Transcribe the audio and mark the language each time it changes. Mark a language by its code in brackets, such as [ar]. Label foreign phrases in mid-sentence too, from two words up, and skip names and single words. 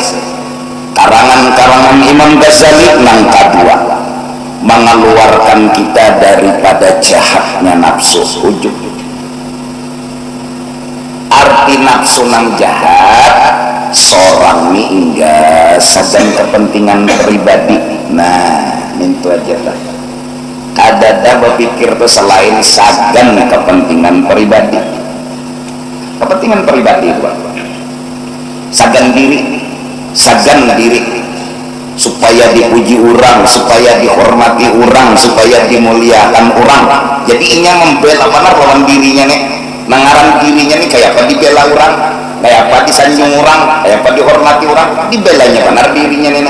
[bjn] Karangan-karangan Imam Ghazali nang kedua mengeluarkan kita daripada jahatnya nafsu ujub. Arti nafsu nang jahat seorang ini enggak sadan kepentingan pribadi. Nah itu aja lah, kada berpikir tuh selain sadan kepentingan pribadi. Kepentingan pribadi itu sadan diri supaya dipuji orang, supaya dihormati orang, supaya dimuliakan orang. Jadi inya membela benar lawan dirinya nih, nangaran dirinya nih kayak apa dibela orang, kayak apa disanjung orang, kayak apa dihormati orang, dibelanya benar dirinya nih.